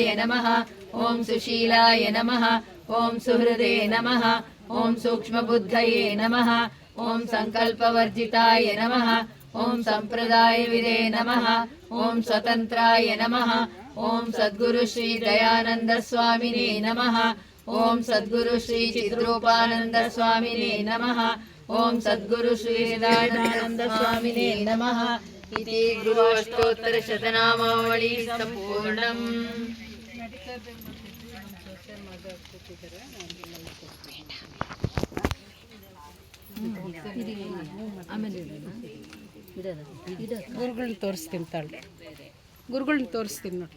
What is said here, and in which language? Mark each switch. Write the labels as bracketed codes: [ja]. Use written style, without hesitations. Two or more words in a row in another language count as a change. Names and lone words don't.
[sa] ನಮಃ ಓಂ ಸುಶೀಲಾಯ ನಮಃ ಓಂ ಸುಹೃದೇ ನಮಃ ಓಂ ಸೂಕ್ಷ್ಮಬುದ್ಧಯೇ ನಮಃ ಓಂ ಸಂಕಲ್ಪವರ್ಜಿತಾಯ ನಮಃ ಓಂ ಸಂಪ್ರದಾಯವಿದೇ ನಮಃ ಓಂ ಸ್ವತಂತ್ರಾಯ ನಮಃ ಓಂ ಸದ್ಗುರು ಶ್ರೀ ದಯಾನಂದ ಸ್ವಾಮಿನೇ ನಮಃ ಓಂ ಸದ್ಗುರು ಶ್ರೀ ಚಿದ್ರೂಪಾನಂದ ಸ್ವಾಮಿನೇ ನಮಃ ಓಂ ಸದ್ಗುರು ಶ್ರೀ ದಯಾನಂದ ಸ್ವಾಮಿನೇ ನಮಃ ಇತಿ ಗುರು ಅಷ್ಟೋತ್ತರ ಶತನಾಮಾವಳಿ ಸಂಪೂರ್ಣಂ. [kn] ಗುರುಗಳನ್ನ ತೋರಿಸ್ತೀನಿ ತಾಳು, ಗುರುಗಳನ್ನ ತೋರಿಸ್ತೀನಿ ನೋಡಿ.